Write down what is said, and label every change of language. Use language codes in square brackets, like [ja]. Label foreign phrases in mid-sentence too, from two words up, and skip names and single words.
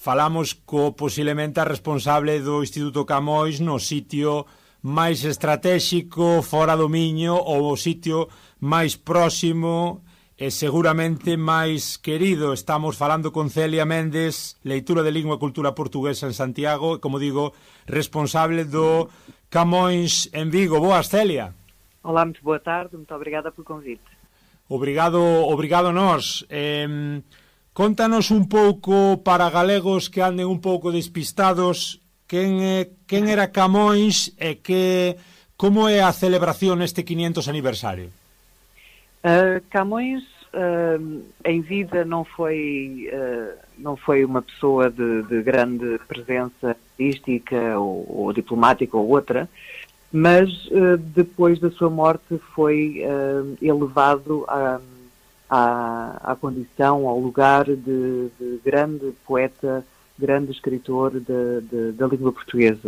[gl] falamos co posiblemente a responsable do Instituto Camões no sitio máis estratégico fora do Miño ou o sitio máis próximo e seguramente máis querido. Estamos falando con Celia Méndez, leitura de lingua e cultura portuguesa en Santiago, e, como digo, responsable do Camões en Vigo. Boas, Celia. [pt] Olá, muito boa tarde, muito obrigada pelo convite. Obrigado a nós. [gl] Contanos un pouco para galegos que anden un pouco despistados quen era Camões e como é a celebración neste 500 aniversario. [pt] Camões, em vida, não foi uma pessoa de grande presença artística ou diplomática ou outra, mas depois da sua morte foi elevado à condição, ao lugar de grande poeta, grande escritor da língua portuguesa.